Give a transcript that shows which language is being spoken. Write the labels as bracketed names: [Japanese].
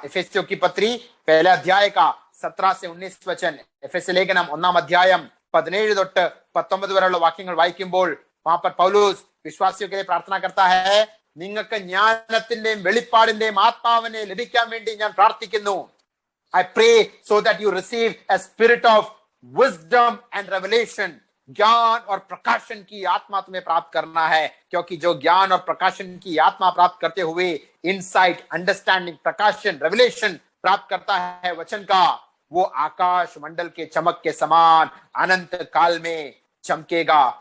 [Hindi] एफेसियों की पत्री पहले अध्याय का 17 से 19 वचन, [Malayalam] എഫെസ്യ ലേഖനം 1-ാം അധ്യായം 17 തൊട്ട് 19 വരെയുള്ള വാക്യങ്ങൾ വായിക്കുമ്പോൾ [Hindi] वहां पर पौलुस विश्वासियों के लिए प्रार्थना करता है, [Malayalam] നിങ്ങൾക്ക് ജ്ഞാനത്തിന്റെയും വെളിപ്പാടിന്റെയും ആത്മാവിനെ ലഭിക്കാൻ വേണ്ടി ഞാൻ പ്രാർത്ഥിക്കുന്നു. [English] I pray so that you receive a spirit of wisdom and revelation. [Hindi] ज्ञान और प्रकाशन की आत्मा तुम्हें प्राप्त करना है, क्योंकि जो ज्ञान और प्रकाशन की आत्मा प्राप्त करते हुए इनसाइट, अंडरस्टैंडिंग, प्रकाशन, रेवलेशन प्राप्त करता है वचन का, वो आकाश मंडल के चमक के समान अनंत काल में चमकेगा।